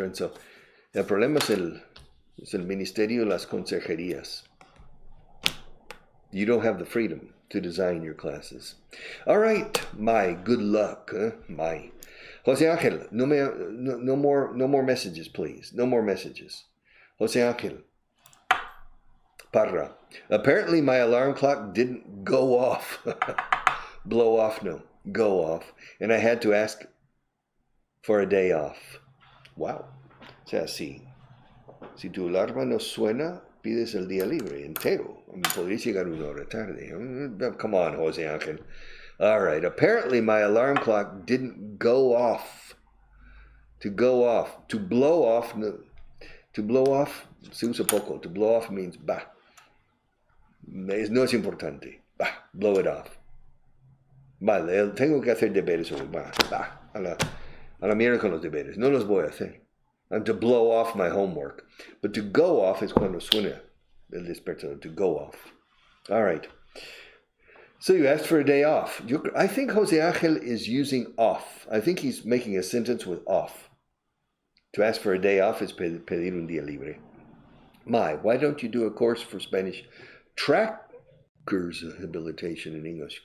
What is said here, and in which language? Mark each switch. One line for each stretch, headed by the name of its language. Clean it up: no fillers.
English: And so,
Spanish: el problema es el Ministerio de las Consejerías.
English: You don't have the freedom to design your classes. All right, my good luck, my. Jose Angel, no more messages, please. No more messages. Jose Angel, Parra. Apparently my alarm clock didn't go off. Blow off, no. Go off. And I had to ask for a day off.
Spanish: Wow. O sea, si tu alarma no suena, pides el día libre entero.
English: I mean,
Spanish: podrías llegar 1 hora tarde.
English: Come on, Jose Angel. All right. Apparently my alarm clock didn't go off. To go off. To blow off. No. To blow off
Spanish: se usa poco.
English: To blow off means bah.
Spanish: No es importante.
English: Bah. Blow it off.
Spanish: Vale, tengo que hacer deberes hoy. Bah. A la mierda con los deberes. No los voy a hacer.
English: And to blow off my homework. But to go off is
Spanish: cuando suena el despertador.
English: To go off. All right. So you asked for a day off. I think Jose Angel is using off. I think he's making a sentence with off. To ask for a day off is
Spanish: pedir un día libre.
English: Why don't you do a course for Spanish trackers habilitation in English?